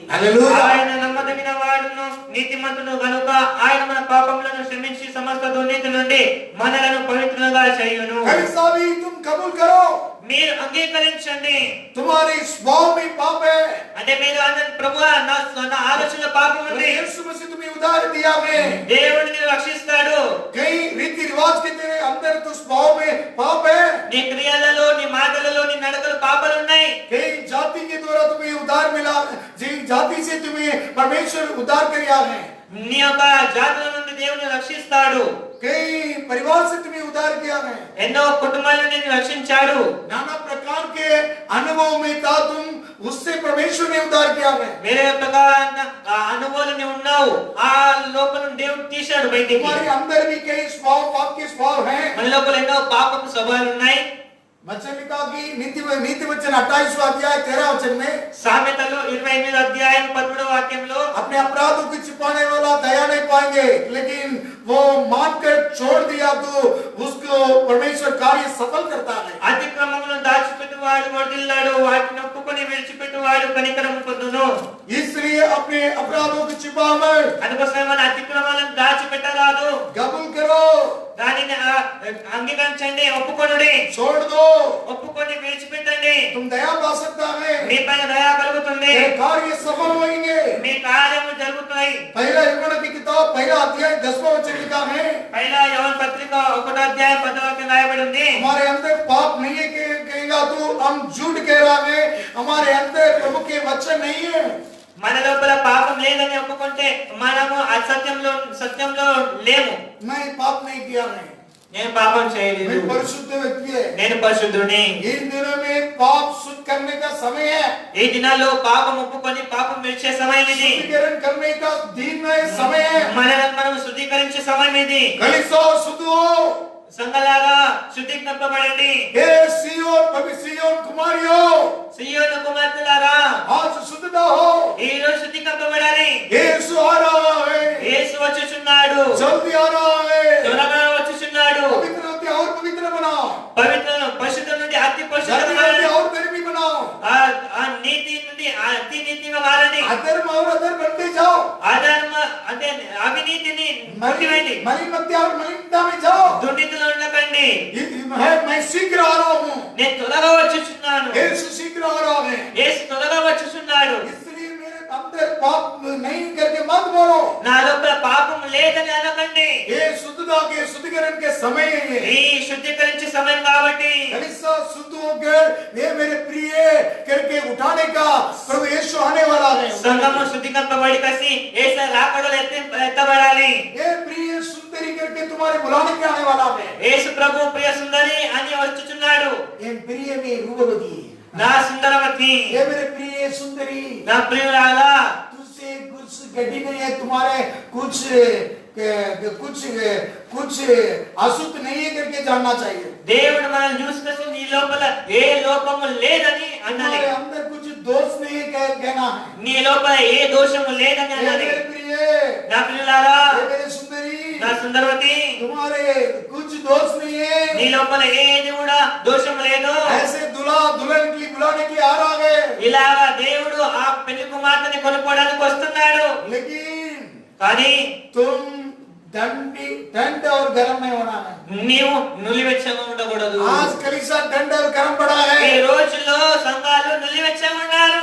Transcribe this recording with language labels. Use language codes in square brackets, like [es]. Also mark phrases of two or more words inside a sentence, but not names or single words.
[hi] हालेलुया। [te] ఆయన నమ్మదగిన వాడును నీతిమంతుడు గనుక ఆయన మన పాపములను క్షమించి సమస్త దుర్నీతి నుండి మనలను పవిత్రంగా చేయును। [hi] कलीसिया भी तुम कबूल करो, [te] మీరు అంగీకరించండి। [hi] तुम्हारे स्वभाव में पाप है, [te] అంటే మీరు అన్న ప్రభువా నా ఆలోచన పాపం ఉంది, [hi] यीशु मसीह तुम्हें उधार दिया है। [te] దేవుడు నిన్ను రక్షిస్తాడు। [hi] कई रीति रिवाज के तेरे अंदर तो स्वभाव में पाप है, [te] నీ క్రియలలో నీ మాటలలో నీ నడకలు పాపాలు ఉన్నాయి। [hi] कई जाति के द्वारा तुम्हें उधार मिला, जिन जाति से तुम्हें परमेश्वर उधार किया है, [te] నీ యొక్క జాతుల నుండి దేవుని రక్షిస్తాడు। [hi] कई परिवार से तुम्हें उधार किया है, [te] ఎన్నో కుటుంబాలను నిన్ను రక్షించాడు। [hi] नाना प्रकार के अनुभव में था तुम, उससे परमेश्वर ने उधार किया है। [te] వేరే ప్రకారంగా ఆ అనుభవాలు ఉన్నావు, ఆ లోపల దేవుడు తీశాడు బయటికి। [hi] तुम्हारे अंदर भी कई स्वभाव पाप के स्वभाव हैं। [te] మన లోపల ఎన్నో పాపపు స్వభావాలు ఉన్నాయి। [hi] वचन लिखा कि नीति वचन 28वां अध्याय 13 वचन में, [te] సామెతలు 28వ అధ్యాయం 13వ వాక్యంలో [hi] अपने अपराधों को छिपाने वाला दया नहीं पाएंगे, लेकिन वो मानकर छोड़ दिया तो उसको परमेश्वर कार्य सफल करता है। [te] అతిక్రమములను దాచిపెట్టువాడు వర్ధిల్లాడు, వాటిని ఒప్పుకొని విడిచిపెట్టువాడు కనికరం పొందును। [hi] इसलिए अपने अपराधों को छिपा मत, [te] అందుకోసమే మన అతిక్రమాలను దాచిపెట్టరాదు, [hi] कबूल करो, [te] దానిని అంగీకరించండి, ఒప్పుకొనుడి। [hi] छोड़ दो, [te] ఒప్పుకొని విడిచిపెట్టండి, [hi] तुम దయా पा सकता है, [te] మీ పైన దయ కలుగుతుంది, [hi] तेरे कार्य सफल होंगे। [te] మీ కార్యము జరుగుతాయి। [hi] पहला यूहन्ना की किताब पहला अध्याय 10वां वचन लिखा है, [te] పైలా యోహాను పత్రిక 1వ అధ్యాయం 10వ వాక్యం రాయబడి ఉంది, [hi] हमारे अंदर पाप नहीं है कहेगा तो हम झूठ कह रहा है, हमारे अंदर प्रभु के वचन नहीं है। [te] మన లోపల పాపం లేదని ఒప్పుకుంటే మనము సత్యంలో లేము। [hi] मैं पाप नहीं किया है, [te] నేను పాపం [hi] मैं [te] చేయలేదు, [hi] परिशुद्ध व्यक्ति है। [te] నేను పరిశుద్ధుని। [hi] इन दिनों में पाप शुद्ध करने का समय है, [te] ఈ దినాల్లో పాపం ఒప్పుకొని పాపం విడిచే సమయం ఇది, [hi] शुद्धिकरण करने का दिन है, समय है। [te] మనలను మనం శుద్ధీకరించే సమయం ఇది। [hi] कलीसिया शुद्ध हो, [te] సంఘాలారా శుద్ధీకరింపబడండి। [hi] हे सियोन कुमारियों, [te] సియోను కుమార్తెలారా [hi] आज शुद्धता हो, [te] ఈ రోజు శుద్ధీకరింపబడాలి। [hi] यीशु आ रहा है, [te] యేసు వచ్చుచున్నాడు, [hi] जल्दी आ रहा है। [te] త్వరగా వచ్చుచున్నాడు। [hi] पवित्र होते और पवित्र बनाओ, [te] పరిశుద్ధ నుండి అతి [hi] धर्मी [te] పరిశుద్ధ [hi] होते और धर्मी बनाओ, [te] ఆ నీతి నుండి అతి నీతిగా మారండి। [hi] अधर्म और अधर बनते जाओ, [te] అధర్మ అంటే అవినీతిని కొట్టివేయండి, [hi] मलिनता और मलिनता में जाओ। [te] దుర్నీతిలో ఉండకండి। [hi] मैं शीघ्र आ रहा हूँ, [te] నేను త్వరగా వచ్చుచున్నాను, [hi] यीशु शीघ्र आ रहा है। [te] యేసు త్వరగా వచ్చుచున్నాడు। [hi] इसलिए मेरे अंदर पाप नहीं करके मत बोलो, [te] నా లోపల పాపం లేదని అనకండి। [hi] ये शुद्धता के शुद्धिकरण के समय है ये। [te] ఈ శుద్ధీకరించే సమయం కాబట్టి [hi] कलीसिया शुद्ध होकर ये मेरे प्रिय करके उठाने का प्रभु यीशु आने वाला है। [te] సంఘము శుద్ధీకరింపబడి కసి యేసు రాకడలో ఎత్తబడాలి। [hi] ये प्रिय सुंदरी करके तुम्हारे बुलाने के आने वाला है। [te] యేసు ప్రభు ప్రియ సుందరి అని వచ్చుచున్నాడు। [hi] ये प्रिय में रूपवती, [te] నా సుందరవతి, [hi] ये मेरे प्रिय सुंदरी, [te] నా ప్రియురాలా, [hi] तुझसे कुछ गड्डी नहीं है, तुम्हारे कुछ कुछ अशुद्ध नहीं है करके जानना चाहिए। [te] దేవుడు మనం చూసుకొని నీ లోపల ఏ లోపము లేదని అనాలి। [hi] हमारे अंदर कुछ दोष नहीं है कहना है। [te] నీ లోపల ఏ దోషము లేదని అనాలి। [hi] मेरे प्रिय, [te] నా ప్రియులారా, [hi] मेरे सुंदरी, [te] నా సుందరవతి, [hi] तुम्हारे कुछ दोष नहीं है। [te] నీ లోపల ఏది కూడా దోషము లేదు। [hi] ऐसे दूल्हा दुल्हन के लिए बुलाने के लिए आ रहा है, [te] ఇలాగా దేవుడు ఆ పెళ్లి కుమార్తెని కొనుక్కోవడానికి వస్తున్నాడు। [hi] लेकिन [te] కానీ [hi] तुम दंड और गरम नहीं होना है। [te] నీవు నులివెచ్చగా ఉండకూడదు। [hi] आज कलीसिया दंड और गरम पड़ा है, [te] ఈ రోజుల్లో సంఘాలు నులివెచ్చగా ఉన్నారు।